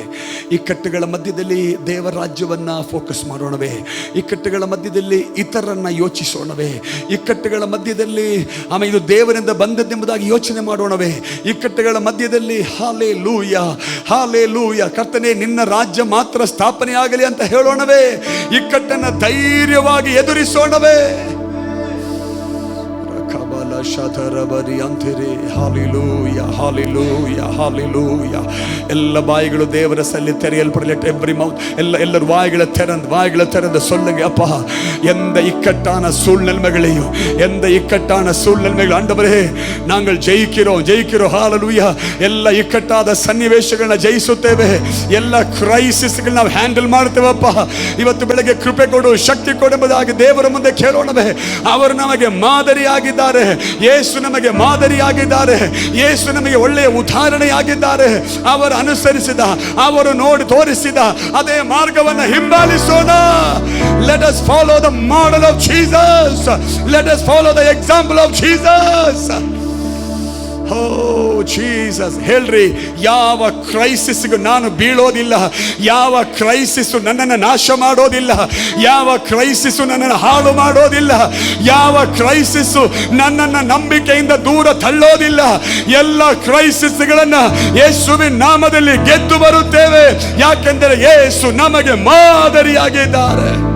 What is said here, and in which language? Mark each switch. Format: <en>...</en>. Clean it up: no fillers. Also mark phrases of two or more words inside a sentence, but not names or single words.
<kn>ಇಕ್ಕಟ್ಟುಗಳ ಮಧ್ಯದಲ್ಲಿ ದೇವರ ರಾಜ್ಯವನ್ನು ಫೋಕಸ್ ಮಾಡೋಣವೇ, ಇಕ್ಕಟ್ಟುಗಳ ಮಧ್ಯದಲ್ಲಿ ಇತರರನ್ನು ಯೋಚಿಸೋಣವೇ, ಇಕ್ಕಟ್ಟುಗಳ ಮಧ್ಯದಲ್ಲಿ ಇದು ದೇವರಿಂದ ಬಂದದ್ದೆಂಬುದಾಗಿ ಯೋಚನೆ ಮಾಡೋಣವೇ, ಇಕ್ಕಟ್ಟುಗಳ ಮಧ್ಯದಲ್ಲಿ ಹಾಲೆಲೂಯ ಹಾಲೆಲೂಯ ಕರ್ತನೇ ನಿನ್ನ ರಾಜ್ಯ ಮಾತ್ರ ಸ್ಥಾಪನೆ ಆಗಲಿ ಅಂತ ಹೇಳೋಣವೇ, ಇಕ್ಕಟ್ಟನ್ನು ಧೈರ್ಯವಾಗಿ ಎದುರಿಸೋಣವೇ. ಎಲ್ಲ ಬಾಯಿಗಳು ದೇವರ ಸಲ್ಲಿ ತೆರೆಯಲ್ಪಡಲಿ.</kn> <en>every mouth,</en> <ta>ಎಲ್ಲರ வாய்களை திறந்து சொல்லுங்க, அப்பா எந்த இக்கட்டான சூழ்நிலைகளையும், எந்த இக்கட்டான சூழ்நிலைகள் ஆண்டவரே நாங்கள் ஜெயிக்கிறோம் ஜெயிக்கிறோம். ஹalleluya.</ta> <kn>ಎಲ್ಲ ಇಕ್ಕಟ್ಟಾದ ಸನ್ನಿವೇಶಗಳನ್ನ ಜಯಿಸುತ್ತೇವೆ, ಎಲ್ಲ ಕ್ರೈಸಿಸ್ಗಳನ್ನ ನಾವು ಹ್ಯಾಂಡಲ್ ಮಾಡ್ತೇವಪ್ಪ. ಇವತ್ತು ಬೆಳಗ್ಗೆ ಕೃಪೆ ಕೊಡು, ಶಕ್ತಿ ಕೊಡು ಎಂಬುದಾಗಿ ದೇವರ ಮುಂದೆ ಕೇಳೋಣವೇ. ಅವರು ನಮಗೆ ಮಾದರಿಯಾಗಿದ್ದಾರೆ, ಯೇಸು ನಮಗೆ ಮಾದರಿಯಾಗಿದ್ದಾರೆ, ಯೇಸು ನಮಗೆ ಒಳ್ಳೆಯ ಉದಾಹರಣೆಯಾಗಿದ್ದಾರೆ. ಅವರು ಅನುಸರಿಸಿದ, ಅವರು ನೋಡಿ ತೋರಿಸಿದ ಅದೇ ಮಾರ್ಗವನ್ನು ಹಿಂಬಾಲಿಸೋಣ.</kn> <en>Let us follow the model of Jesus. Let us follow the example of Jesus. Oh Jesus,</en> <kn>ಹೇಳ್ರಿ, ಯಾವ ಕ್ರೈಸಿಸ್ಗೂ ನಾನು ಬೀಳೋದಿಲ್ಲ, ಯಾವ ಕ್ರೈಸಿಸ್ ನನ್ನನ್ನು ನಾಶ ಮಾಡೋದಿಲ್ಲ, ಯಾವ ಕ್ರೈಸಿಸ್ ನನ್ನನ್ನು ಹಾಳು ಮಾಡೋದಿಲ್ಲ, ಯಾವ ಕ್ರೈಸಿಸ್ ನನ್ನನ್ನು ನಂಬಿಕೆಯಿಂದ ದೂರ ತಳ್ಳೋದಿಲ್ಲ. ಎಲ್ಲ ಕ್ರೈಸಿಸ್ಗಳನ್ನು ಯೇಸುವಿನ ನಾಮದಲ್ಲಿ ಗೆದ್ದು ಬರುತ್ತೇವೆ, ಯಾಕೆಂದರೆ ಯೇಸು ನಮಗೆ ಮಾದರಿಯಾಗಿದ್ದಾರೆ.</kn>